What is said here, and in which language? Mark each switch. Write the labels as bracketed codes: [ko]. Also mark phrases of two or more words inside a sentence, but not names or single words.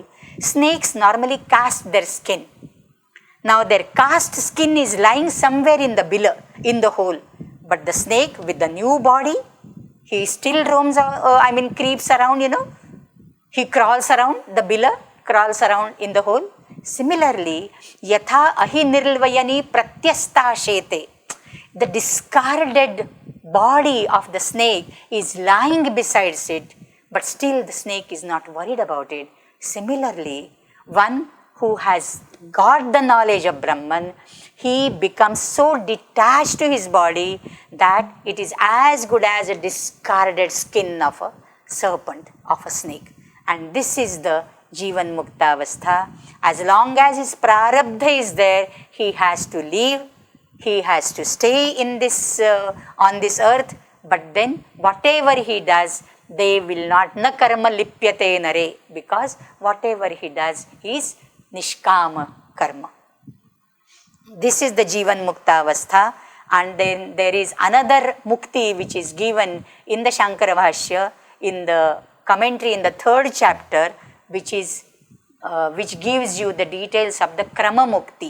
[en] Snakes normally cast their skin. Now their cast skin is lying somewhere in the hole. But the snake with the new body, he still roams, creeps around, He crawls around, the bila crawls around in the hole. Similarly, [sa] yatha ahi nirvayani pratyastha shete. [en] The discarded body of the snake is lying besides it, but still the snake is not worried about it. Similarly, one who has got the knowledge of Brahman, he becomes so detached to his body that it is as good as a discarded skin of a serpent, of a snake. And this is the [sa] Jivan Muktavastha. [en] As long as his prarabdha is there, he has to live, he has to stay in this on this earth, but then whatever he does, they will not [sa] na karma lipyate nare, [en] because whatever he does is [sa] nishkama karma. [en] This is the [sa] Jivan Muktavastha. [en] And then there is another mukti which is given in the Shankara Bhashya, in the commentary in the 3rd chapter, which gives you the details of the [sa] Krama Mukti.